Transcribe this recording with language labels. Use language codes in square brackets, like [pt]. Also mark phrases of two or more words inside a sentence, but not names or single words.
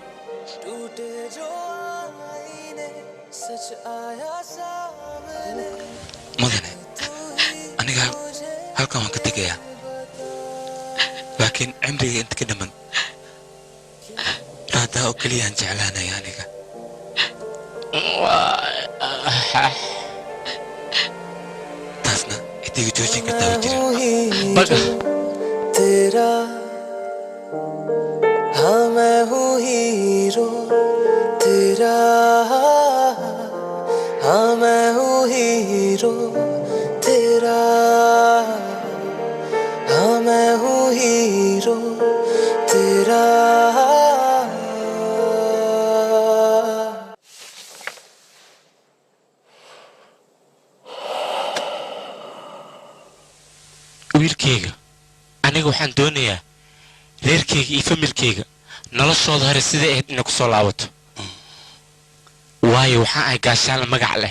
[so] mudane aniga halkan waan ka tegayaa laakiin cimriga inta ka dhiman raadaa oo keliyaan jeclaanaya aniga taasna cidiga joojin kartaa wa jirin baga [hi] तेरा हाँ मैं हूँ ही तेरा हाँ मैं हूँ हीरो तेरा हाँ मैं हूँ हीरो तेरा [so] wiilkayga aniga waxaan doonayaa reerkayga iyo familkayga noloshooda hore sidai ahayd inay ku soo laabato waayo waxaan ahay gaashaanla magac leh